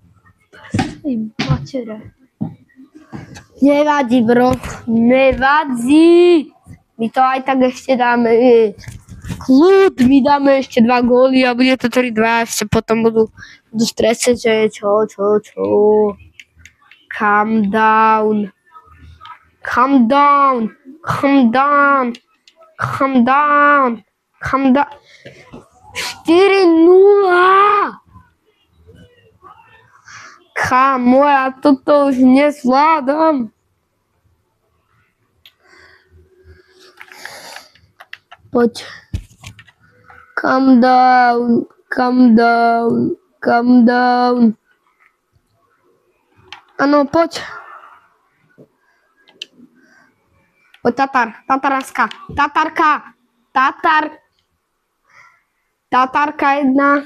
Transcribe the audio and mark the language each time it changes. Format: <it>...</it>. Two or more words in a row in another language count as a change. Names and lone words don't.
<sk>Nevadí, bro. Nevadí! My to aj tak ešte dáme. Kľud, my dáme ešte 2 góly a bude to 3-2. Ešte potom budú stresať, že čo.</sk> <en>Calm down. 4-0!</en> <sk>Kámo, ja toto už nezvládam. Poď.</sk> <en>Calm down.</en> <sk>Áno, poď. Poď, Tatárka jedna.</sk>